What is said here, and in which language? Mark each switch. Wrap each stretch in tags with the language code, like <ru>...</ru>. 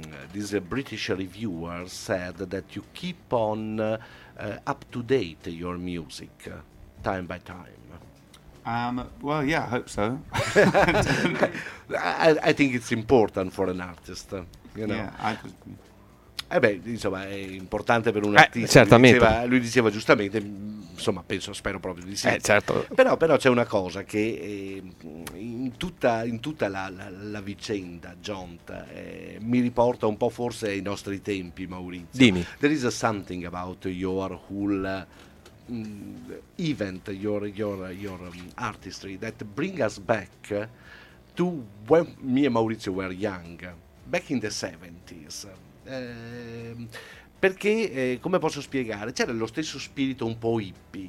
<en>This British reviewer said that you keep on up to date your music time by time. Well, yeah, I hope so. I think it's important for an artist, you know. Yeah,</en> <it>eh beh, insomma, è importante per un artista. Certamente. Lui diceva giustamente, insomma, penso, spero proprio di sì. Certo. Però c'è una cosa che in tutta la vicenda, Jont, mi riporta un po' forse ai nostri tempi, Maurizio. Dimmi.</it> <en>There is something about your whole... event, your artistry that bring us back to when me and Maurizio were young, back in the 70s.</en> <it>Perché, come posso spiegare, c'era lo stesso spirito un po' hippie.</it>